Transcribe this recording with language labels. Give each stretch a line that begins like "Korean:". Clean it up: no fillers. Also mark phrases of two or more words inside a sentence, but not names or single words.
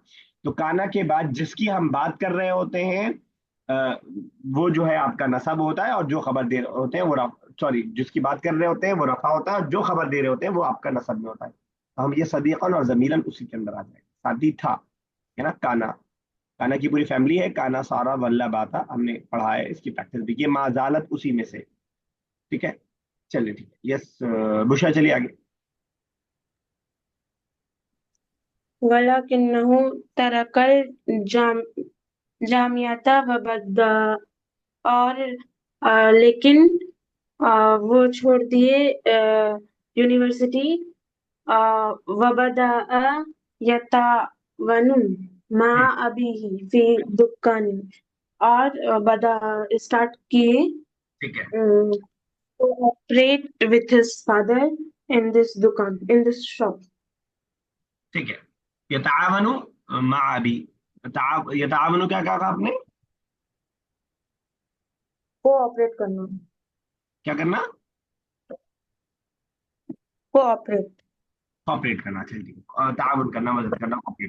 Hindi: तो काना के बाद जिसकी हम बात कर रहे होते हैं, वो जो है आपका नसब होता है, और जो खबर दे रहे होते हैं वो, सॉरी, जिसकी बात कर रहे होते हैं वो रफा होता है, और जो खबर दे रहे होते हैं वो आपका नसब में होता है। तो हम ये सदीकन और जमीलन उसी के अंदर आ जाएगा, साथी था, है ना। काना, काना की पूरी फैमिली है,
Arabic: كان صار ولا بات,
Hindi: हमने पढ़ा है, इसकी प्रैक्टिस भी की है, माजालत उसी में से, ठीक है। चलिए ठीक है, यस बुशा, चलिए आगे।
Arabic: ولكنه ترك الجا الجامعة وبدأ,
Hindi: और लेकिन वो छोड़ दिए यूनिवर्सिटी,
Arabic: وبدأ يتعاون مع أبيه في دكاني,
Hindi: और बदा स्टार्ट किए ठीक है,
English: to operate with his father in this dukan, in this shop.
Hindi: ठीक है।
Arabic: يتعاون مع أبي,
Hindi: यतावनु क्या कहा आपने? कोऑपरेट करना, क्या करना? कोऑपरेट। कॉपरेट करना, चलिए ठीक है, ताउन करना, मदद करना, कॉपरेट।